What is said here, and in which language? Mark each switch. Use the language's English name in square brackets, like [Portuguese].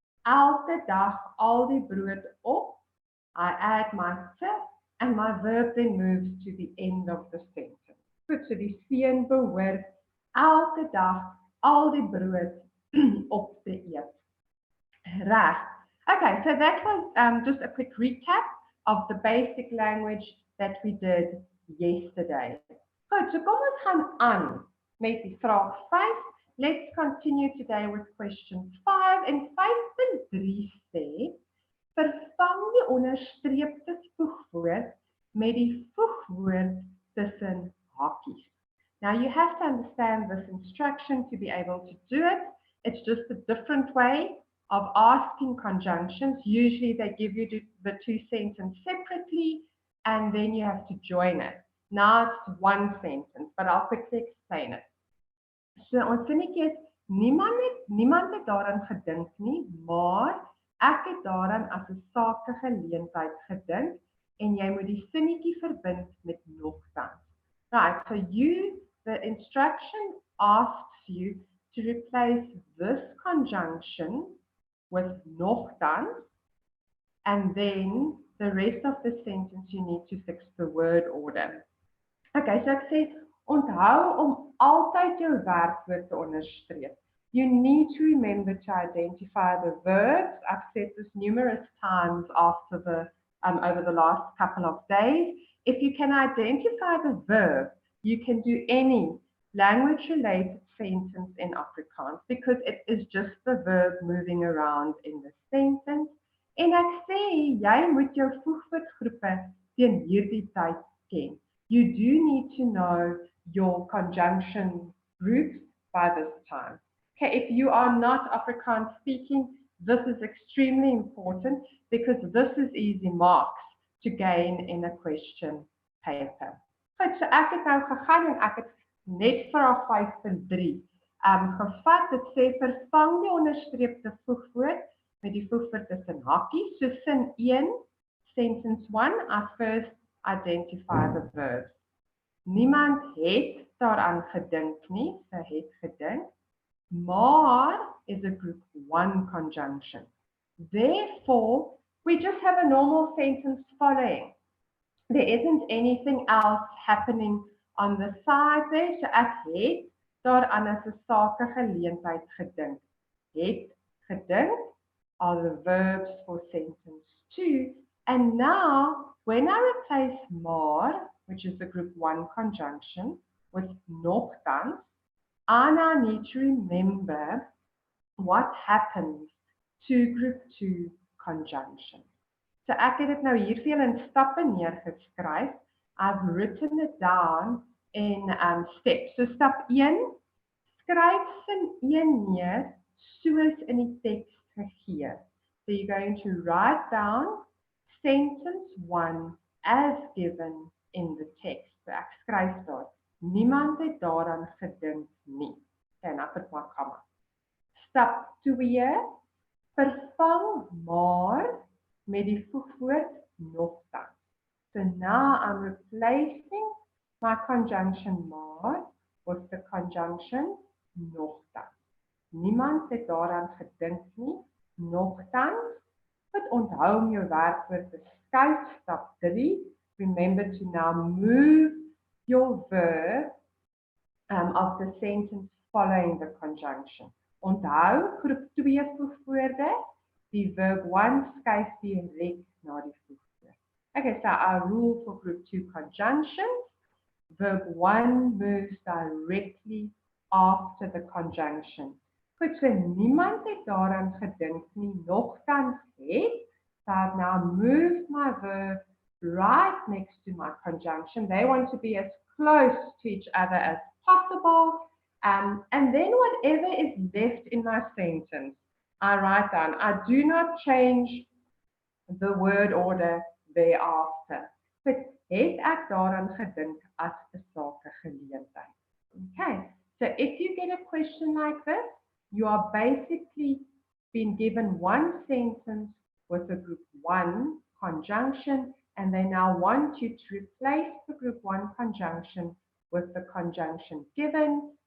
[Afrikaans] Elke dag al die brood op. [English] I add my te, and my verb then moves to the end of the sentence. [Afrikaans] Goed, so die seun behoort elke dag al die brood op te eet. Reg. [English] Okay, so that was just a quick recap of the basic language that we did yesterday. [Afrikaans] Goed, so kom ons gaan aan met die vraag 5. [English] Let's continue today with question 5. [Afrikaans] En 5.3 sê, vervang die onderstreepte voegwoord met die voegwoord tussen hakies. [English] Now you have to understand this instruction to be able to do it. It's just a different way of asking conjunctions. Usually they give you the two sentences separately and then you have to join it. Now it's one sentence, but I'll quickly explain it. [Afrikaans] So ons sinnetjie is, niemand het daaraan gedink nie, maar ek het daaraan as 'n sakegeleentheid gedink en jy moet die sinnetjie verbind met nogtans. [English] Right, so the instruction asks you to replace this conjunction with nogtans, and then the rest of the sentence you need to fix the word order. [Afrikaans] Okay, so ek sê, onthou om altyd jou werkwoord te onderstreep. [English] You need to remember to identify the verbs. I've said this numerous times after over the last couple of days. If you can identify the verb, you can do any language-related sentence in Afrikaans because it is just the verb moving around in the sentence. [Afrikaans] En ek sê, jy moet jou voegwoordgroepe teen hierdie tyd ken. [English] You do need to know your conjunction groups by this time. Okay, if you are not Afrikaans speaking, this is extremely important because this is easy marks to gain in a question paper. [Afrikaans] Goed, so ek het nou gegaan en ek het net vraag 5.3 gevat. Dit sê vervang die onderstreepte voegwoord met die voegwoord tussen hakies. So sin 1, [English] sentence 1, I first identify the verbs. [Afrikaans] Niemand het daaraan gedink nie, so het gedink. [English] Maar is a group 1 conjunction. Therefore, we just have a normal sentence following. There isn't anything else happening on the side there, so [Afrikaans] ek het daaraan as 'n sakegeleentheid gedink. [English] Het gedink are the verbs for sentence 2. And now, when I replace maar, which is the group 1 conjunction, with nogtans, I now need to remember what happens to group 2 conjunction. [Afrikaans] So ek het dit nou hier vir julle in stappe neergeskryf. [English] I've written it down in steps. [Afrikaans] So stap 1, skryf sin 1 neer soos in die teks gegee. [English] So you're going to write down sentence 1 as given in the text. [Afrikaans] So ek skryf daar, niemand het daaraan gedink nie. En ek het maar komma. Stap 2, vervang maar met die voegwoord nogtans. [English] So now I'm replacing my conjunction maar with the conjunction nogtans. [Afrikaans] Niemand het daaraan gedink nie, nogtans. But onthou om jou werkwoord te skuif, stap 3. [English] Remember to now move your verb of the sentence following the conjunction. [Afrikaans] Onthou, groep 2 voegwoorde, die verb 1 skuif direk na die voegwoord. [English] Okay, so our rule for group 2 conjunctions, verb 1 moves directly after the conjunction. [Afrikaans] Goed, so niemand het daaraan gedink nie, nogtans het, [English] so I've now moved my verb right next to my conjunction. They want to be as close to each other as possible. And then whatever is left in my sentence, I write down. I do not change the word order thereafter. [Afrikaans] But het ek daaraan gedink as 'n sakegeleentheid. [English] Okay, so if you get a question like this, you are basically being given one sentence with a group 1 conjunction, and they now want you to replace the group 1 conjunction with the conjunction given.